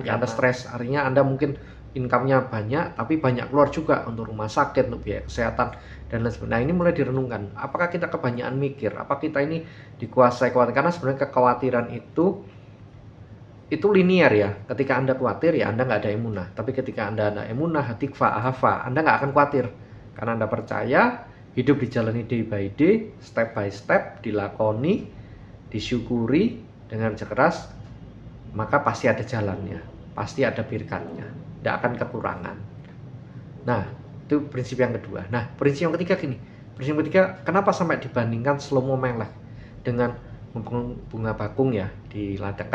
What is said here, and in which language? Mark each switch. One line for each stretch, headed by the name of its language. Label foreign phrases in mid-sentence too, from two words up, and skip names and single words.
Indonesian: Anda stres, artinya Anda mungkin income-nya banyak, tapi banyak keluar juga untuk rumah sakit, untuk biaya kesehatan, dan lain sebagainya. Nah, ini mulai direnungkan. Apakah kita kebanyakan mikir? Apa kita ini dikuasai kekhawatiran? Karena sebenarnya kekhawatiran itu linear ya. Ketika Anda khawatir ya Anda nggak ada emunah. Tapi ketika Anda ada
Hebrew: אמונה, התקווה, אהבה,
Indonesian: Anda nggak akan khawatir. Karena Anda percaya, hidup dijalani
English: day by day, step by step,
Indonesian: dilakoni, disyukuri dengan kerja keras, maka pasti ada jalannya, pasti ada berkatnya, tidak akan kekurangan. Nah, Itu prinsip yang kedua. Nah, prinsip yang ketiga gini. Prinsip yang ketiga, kenapa sampai dibandingkan Slomo Melek dengan bunga bakung ya di ladang?